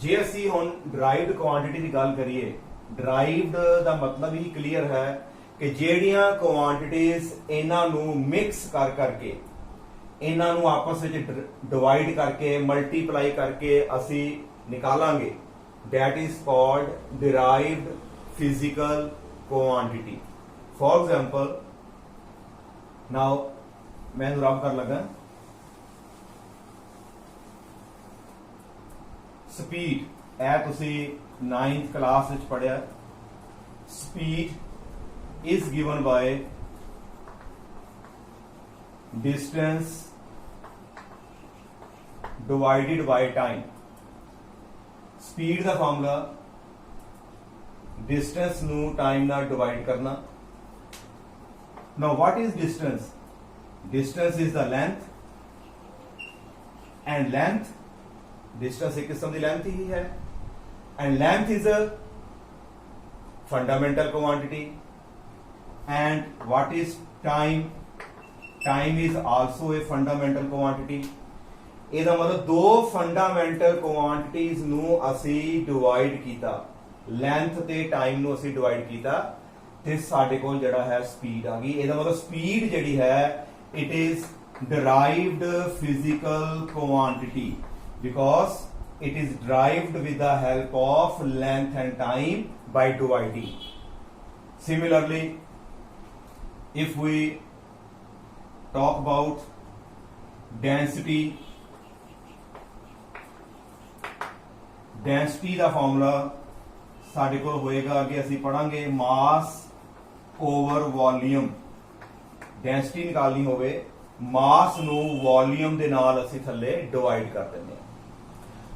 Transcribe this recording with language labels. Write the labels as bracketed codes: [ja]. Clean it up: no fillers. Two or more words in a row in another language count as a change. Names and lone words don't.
[pa] ਜੇ ਅਸੀਂ ਹੁਣ [en] derived quantity [pa] ਦੀ ਗੱਲ ਕਰੀਏ, ਡਰਾਈਵਡ ਦਾ ਮਤਲਬ ਹੀ ਕਲੀਅਰ ਹੈ ਕਿ ਜਿਹੜੀਆਂ ਕੁਆਂਟੀਟੀਜ਼ ਇਹਨਾਂ ਨੂੰ ਮਿਕਸ ਕਰ ਕਰਕੇ, ਇਹਨਾਂ ਨੂੰ ਆਪਸ ਵਿੱਚ ਡਿਵਾਈਡ ਕਰਕੇ, ਮਲਟੀਪਲਾਈ ਕਰਕੇ ਅਸੀਂ ਨਿਕਾਲਾਂਗੇ, [en] that is called derived physical quantity. For example, now [hi] मैं रब कर लगा स्पीड, [pa] ਇਹ ਤੁਸੀਂ 9th क्लास ਵਿੱਚ ਪੜਿਆ। [en] स्पीड is given by distance divided by time. [pa] Speed ਦਾ ਫਾਰਮੂਲਾ distance ਨੂੰ time ਨਾਲ ਡਿਵਾਈਡ ਕਰਨਾ। [en] Now what is distance? Distance is the length and length, distance [hi] एक किस्म की [en] length [hi] ही है [en] and length is a fundamental quantity. And what is time? Time is also a fundamental quantity. [pa] ਇਹਦਾ ਮਤਲਬ ਦੋ [en] fundamental quantities [pa] ਨੂੰ ਅਸੀਂ ਡਿਵਾਈਡ ਕੀਤਾ, ਲੈਂਥ ਤੇ ਟਾਈਮ ਨੂੰ ਅਸੀਂ ਡਿਵਾਈਡ ਕੀਤਾ ਤੇ ਸਾਡੇ ਕੋਲ ਜਿਹੜਾ ਹੈ ਸਪੀਡ ਆ ਗਈ। ਇਹਦਾ ਮਤਲਬ ਸਪੀਡ ਜਿਹੜੀ ਹੈ [en] it is derived physical quantity because it is derived with the help of length and time by dividing. Similarly, if we talk about density, density [pa] ਦਾ ਫਾਰਮੂਲਾ ਸਾਡੇ ਕੋਲ ਹੋਏਗਾ ਕਿ ਅਸੀਂ ਪੜਾਂਗੇ [en] mass over volume. [pa] ਡੈਂਸਿਟੀ ਨਿਕਾਲਣੀ ਹੋਵੇ, ਮਾਸ ਨੂੰ ਵੋਲਿਊਮ ਦੇ ਨਾਲ ਅਸੀਂ ਥੱਲੇ ਡਿਵਾਈਡ ਕਰ ਦਿੰਦੇ ਹਾਂ।